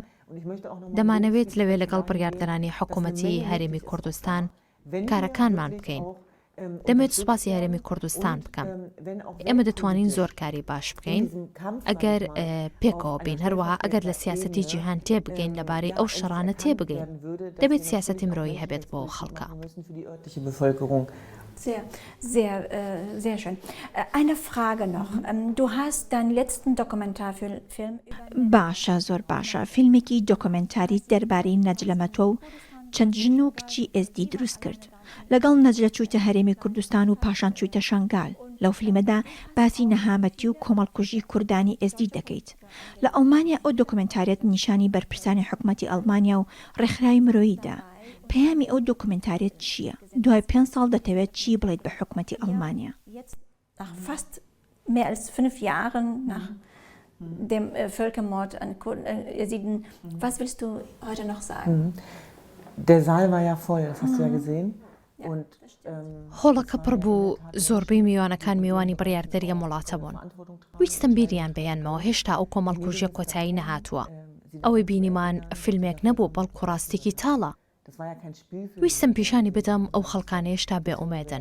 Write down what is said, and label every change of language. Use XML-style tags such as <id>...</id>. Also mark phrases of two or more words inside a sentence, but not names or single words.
<ckb>دەمانەوێت لەوێ لەگەڵ بڕیاردەرانی حکوومەتی هەرێمی کوردستان کارەکانمان بکەین. دەمێت سوپاسی هەرێمی کوردستان بکەم. ئێمە دەتوانین زۆر کاری باش بکەین ئەگەر پێکەوە بین. هەروەها ئەگەر لە سیاسەتی جیهان تێبگەین لەبارەی ئەو شەڕانە تێبگەین، دەبێت سیاسەتی مرۆیی هەبێت بۆ خەڵکە.</ckb> <de>Sehr schön. Eine Frage noch. Du hast deinen letzten Dokumentarfilm...</de> <ckb>باشە، زۆر باشە. فیلمێکی دۆکۆمنتاری دەربارەی نەجلەمەتۆ و چەند ژن و کچی ئێزدی دروست کرد. لەگەڵ نەجلە چوویتە هەرێمی کوردستان و پاشان چوویتە شەنگال. لەو فیلمەدا باسی نەهامەتی و کۆمەڵکوژی کوردانی ئێزدی دەکەیت. لە ئەڵمانیا ئەو دۆکۆمنتاریەت نیشانی بەرپرسانی حکوومەتی ئەڵمانیا و ڕێکخراوی مرۆییدا. پەیامی ئەو دۆکۆمنتاریەت چییە؟ دوای 5 ساڵ دەتەوێت چی بڵێیت بە حکوومەتی ئەڵمانیا؟</ckb> <de>Nach fast mehr als 5 Jahren nach dem Völkermord an Jesiden, was willst du heute noch sagen? Der Saal war ja voll, das hast du ja gesehen.</de> <ckb>هۆڵەکە پڕ بوو، زۆربەی میوانەکان میوانی بڕیاردەریە وڵاتە بوون. ویستم بیریان بەیانمەوە، هێشتا ئەو کۆمەڵکوژیە کۆتایی نەهاتووە. ئەوەی بینیمان فیلمێک نەبوو، بەڵکو ڕاستێکی تاڵە. ویستم پیشانی بدەم ئەو خەڵکانە هێشتا بێئومێدن.</ckb>